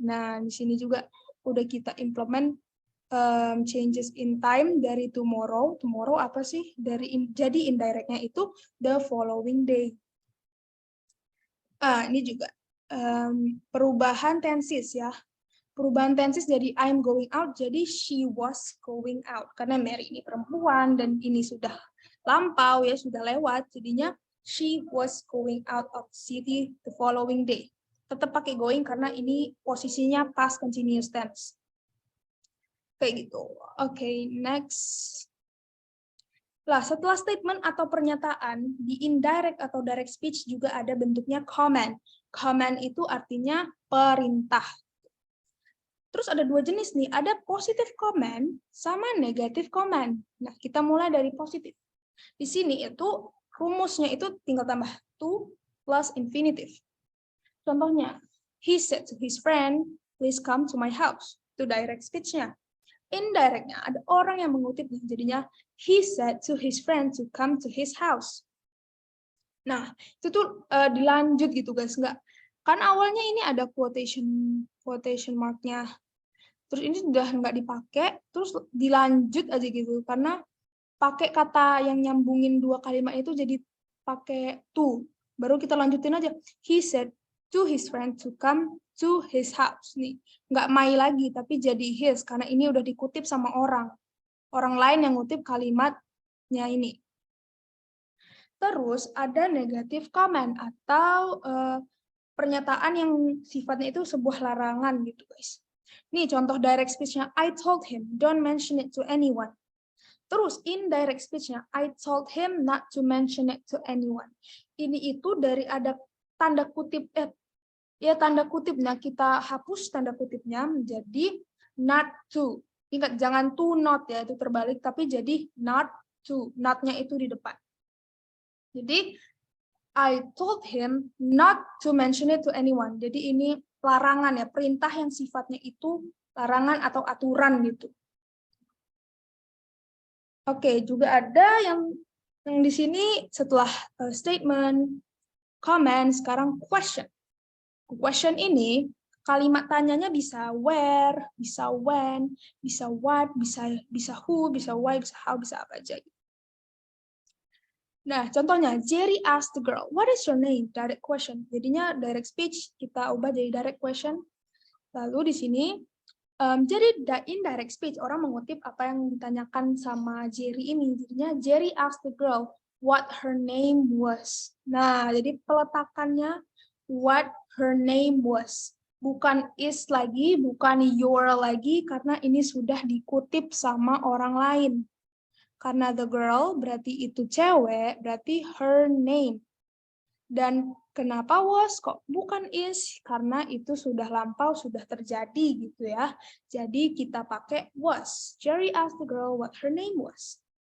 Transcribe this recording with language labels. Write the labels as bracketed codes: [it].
[id] Nah, di sini juga udah kita implement changes in time dari tomorrow. Tomorrow apa sih? Jadi indirectnya itu the following day. Ini juga perubahan tenses ya. Perubahan tenses jadi [en] I'm going out, [id] jadi [en] she was going out. [id] Karena Mary ini perempuan dan ini sudah lampau ya, sudah lewat. [en] Jadinya she was going out of city the following day. [id] Tetap pakai going karena ini posisinya past continuous tense. Kayak gitu. Oke, next. Lah, setelah statement atau pernyataan, di indirect atau direct speech juga ada bentuknya command. Command itu artinya perintah. Terus ada dua jenis nih, ada positive command sama negative command. Nah, kita mulai dari positif. Di sini itu rumusnya itu tinggal tambah to plus infinitive. Contohnya, [en] he said to his friend, please come to my house. [id] Itu direct speech-nya. [en] Indirectnya, [id] ada orang yang mengutip, [en] jadinya he said to his friend to come to his house. [id] Nah, itu tuh dilanjut gitu guys, enggak. Kan awalnya ini ada quotation mark-nya. Terus ini sudah nggak dipakai, terus dilanjut aja gitu. Karena pakai kata yang nyambungin dua kalimat itu jadi pakai to. Baru kita lanjutin aja. [en] He said to his friend to come to his house. [id] Nih, nggak my lagi, tapi jadi his. Karena ini udah dikutip sama orang. Orang lain yang ngutip kalimatnya ini. Terus ada negative comment atau pernyataan yang sifatnya itu sebuah larangan gitu guys. Nih contoh direct speech-nya, [en] I told him, don't mention it to anyone. [id] Terus indirect speech-nya, [en] I told him not to mention it to anyone. [id] Ini itu dari ada tanda kutip, tanda kutipnya, kita hapus tanda kutipnya menjadi not to. Ingat, jangan to not ya, itu terbalik, tapi jadi not to. Not-nya itu di depan. [en] Jadi, I told him not to mention it to anyone. [id] Jadi ini larangan ya, perintah yang sifatnya itu larangan atau aturan gitu. Oke, juga ada yang di sini setelah statement, comment, sekarang question. Question ini kalimat tanyanya bisa where, bisa when, bisa what, bisa who, bisa why, bisa how, bisa apa aja. Nah, contohnya, [en] Jerry asked the girl, what is your name? [id] Direct question. Jadinya direct speech, kita ubah jadi direct question. Lalu di sini, jadi indirect speech, orang mengutip apa yang ditanyakan sama Jerry ini. [en] Jadinya, Jerry asked the girl what her name was. [id] Nah, jadi peletakannya what her name was. Bukan is lagi, bukan your lagi, karena ini sudah dikutip sama orang lain. Karena the girl berarti itu cewek, berarti her name. Dan kenapa was kok bukan is? Karena itu sudah lampau, sudah terjadi gitu ya. Jadi kita pakai was. [en] Jerry asked the girl what her name was.